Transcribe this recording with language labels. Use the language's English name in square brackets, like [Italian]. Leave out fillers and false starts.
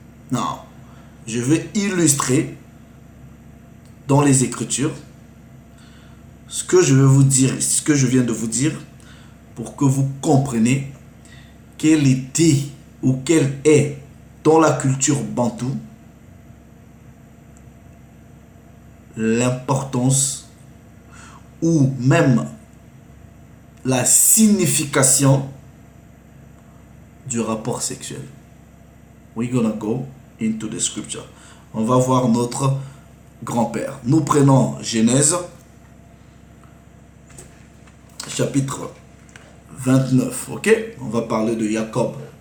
[French] Non, je vais illustrer dans les Écritures ce que je vais vous dire, ce que je viens de vous dire, pour que vous compreniez quel était ou quel est, dans la culture bantoue, l'importance ou même la signification du rapport sexuel. [English] We're gonna go into the scripture. [French] On va voir notre grand-père. Nous prenons Genèse, chapitre 29, ok? On va parler de Jacob.